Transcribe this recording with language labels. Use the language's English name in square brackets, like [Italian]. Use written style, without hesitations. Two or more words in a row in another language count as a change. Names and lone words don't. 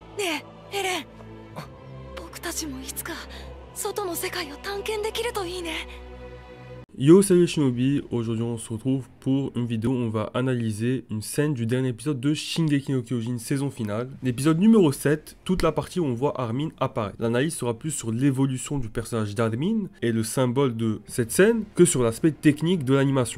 [Japanese] ねえ、エレン。僕たちもいつか外の世界を探検できるといいね。 [French] Yo, salut les Shinobi, aujourd'hui on se retrouve pour une vidéo où on va analyser une scène du dernier épisode de Shingeki no Kyojin saison finale. L'épisode numéro 7, toute la partie où on voit Armin apparaître. L'analyse sera plus sur l'évolution du personnage d'Armin et le symbole de cette scène que sur l'aspect technique de l'animation.